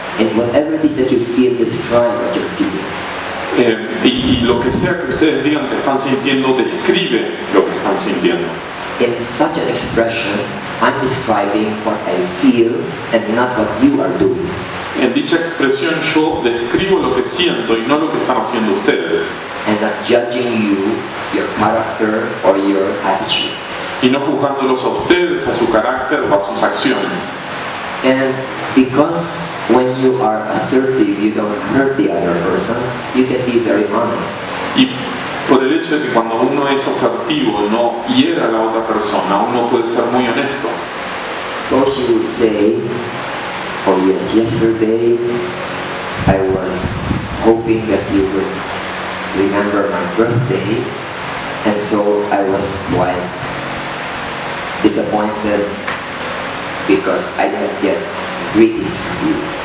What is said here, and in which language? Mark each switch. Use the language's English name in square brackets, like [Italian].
[English] And whatever it is that you feel, describe what you're feeling. [Spanish] Y lo que sea que ustedes digan que están sintiendo, describe lo que están sintiendo. [English] In such an expression, I'm describing what I feel and not what you are doing. [Spanish] En dicha expresión yo describo lo que siento y no lo que están haciendo ustedes. [English] and not judging you, your character, or your attitude. [Spanish] Y no juzgándolos a ustedes, a su carácter o a sus acciones. [English] And because when you are assertive, you don't hurt the other person, you can be very honest. [Spanish] Y por el hecho de que cuando uno es asertivo no hiera a la otra persona, uno puede ser muy honesto. [English] Suppose you would say, oh yes, yesterday I was hoping that you would remember my birthday, and so I was quite disappointed because I didn't get greetings from you.